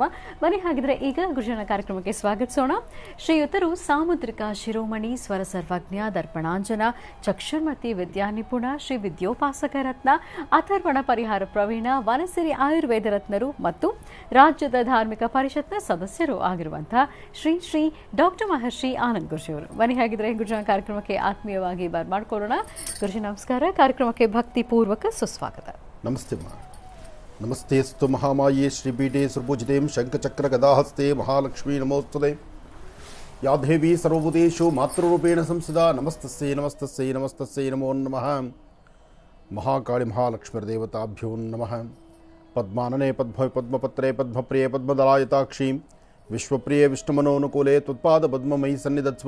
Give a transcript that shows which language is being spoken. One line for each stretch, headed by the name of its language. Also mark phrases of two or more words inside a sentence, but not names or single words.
Kannada: ಬನ್ನಿ ಹಾಗಿದ್ರೆ ಈಗ ಗುರುಜನ ಕಾರ್ಯಕ್ರಮಕ್ಕೆ ಸ್ವಾಗತಿಸೋಣ. ಶ್ರೀಯುತರು ಸಾಮುದ್ರಿಕ ಶಿರೋಮಣಿ ಸ್ವರ ಸರ್ವಜ್ಞ ದರ್ಪಣಾಂಜನ ಚಕ್ಷುರ್ಮತಿ ವಿದ್ಯಾ ನಿಪುಣ ಶ್ರೀ ವಿದ್ಯೋಪಾಸಕ ರತ್ನ ಅಥರ್ವಣ ಪರಿಹಾರ ಪ್ರವೀಣ ವನಸಿರಿ ಆಯುರ್ವೇದ ರತ್ನರು ಮತ್ತು ರಾಜ್ಯದ ಧಾರ್ಮಿಕ ಪರಿಷತ್ನ ಸದಸ್ಯರು ಆಗಿರುವಂತಹ ಶ್ರೀ ಶ್ರೀ ಡಾಕ್ಟರ್ ಮಹರ್ಷಿ ಆನಂದ್ ಗುರುಜಿಯವರು. ಬನ್ನಿ ಹಾಗಿದ್ರೆ ಗುರುಜನ ಕಾರ್ಯಕ್ರಮಕ್ಕೆ ಆತ್ಮೀಯವಾಗಿ ಬರ್ಮಾಡ್ಕೊಳ್ಳೋಣ. ಗುರುಜಿ ನಮಸ್ಕಾರ. ಕಾರ್ಯಕ್ರಮಕ್ಕೆ ಭಕ್ತಿ ಪೂರ್ವಕ ಸುಸ್ವಾಗತ.
Sanskrit: ನಮಸ್ತೆ ನಮಸ್ತೆಸ್ತು ಮಹಾಮಾಯೇ ಶ್ರೀಪೀಠೆ ಸುರ್ಭುಜಿತೇಂ ಶಂಖಚಕ್ರ ಗದಾಹಸ್ತೆ ಮಹಾಲಕ್ಷ್ಮೀ ನಮೋಸ್ತುತೆ. ಯಾ ದೇವಿ ಸರ್ವಭೂತೇಷು ಮಾತೃರೂಪೇಣ ಸಂಸ್ಥಿತಾ. ನಮಸ್ತಸ್ಯೈ ನಮಸ್ತಸ್ಯೈ ನಮಸ್ತಸ್ಯೈ ನಮೋ ನಮಃ. ಮಹಾಕಾಳಿ ಮಹಾಲಕ್ಷ್ಮೀರ್ದೇವತಾಭ್ಯೋ ನಮಃ. ಪದ್ಮಾನನೆ ಪದ್ಮಪತ್ರೇ ಪದ್ಮಪ್ರಿಯೆ ಪದ್ಮದಲಾಯತಾಕ್ಷೀಂ ವಿಶ್ವಪ್ರಿಯೆ ವಿಷ್ಣುಮನೋನುಕೂಲೆ ತ್ವತ್ಪಾದ ಪದ್ಮಮಯಿ ಸನ್ನಿಧತ್ಸ್ವ.